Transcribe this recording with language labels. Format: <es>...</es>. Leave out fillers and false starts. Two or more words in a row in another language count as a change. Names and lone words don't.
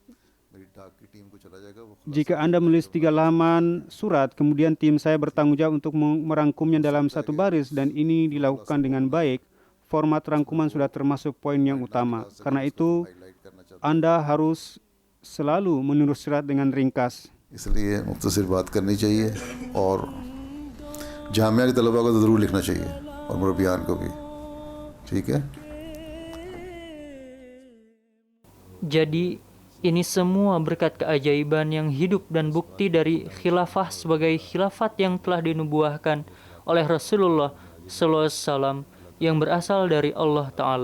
<id>Jika Anda menulis 3 halaman surat, kemudian tim saya bertanggung jawab untuk merangkumnya dalam 1 baris dan ini dilakukan dengan baik, format rangkuman sudah termasuk poin yang utama. Karena itu, Anda harus selalu menulis surat dengan ringkas.</id> <ur>اس لیے مختصر بات کرنی چاہیے اور جامعہ کے طلبہ کو تو ضرور لکھنا چاہیے اور مربیان کو بھی. ٹھیک ہے?</ur> <id>Jadi ini semua berkat keajaiban yang hidup dan bukti dari khilafah sebagai khilafat yang telah dinubuahkan oleh Rasulullah SAW yang berasal dari Allah Ta'ala.</id>